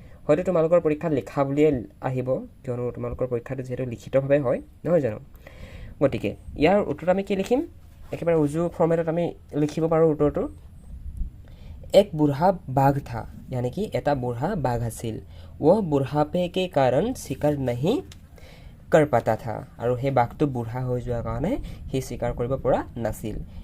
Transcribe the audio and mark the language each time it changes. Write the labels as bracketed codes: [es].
[as] হয়তো তোমালোকৰ পৰীক্ষাত লিখা বুলিয়ে আহিব, কিয়নো তোমালোকৰ পৰীক্ষাটো যিহেতু লিখিতভাৱে হয়, নহয় জানো? গতিকে ইয়াৰ উত্তৰত আমি কি লিখিম? একেবাৰে উজু ফৰ্মেটত আমি লিখিব পাৰোঁ উত্তৰটো। [hi] एक बूढ़ा बाघ था, यानी कि [as] এটা বুঢ়া বাঘ আছিল। [hi] वह बुढ़ापे के कारण शिकार नहीं कर पाता था, [as] আৰু সেই বাঘটো বুঢ়া হৈ যোৱাৰ কাৰণে সি শিকাৰ কৰিব পৰা নাছিল।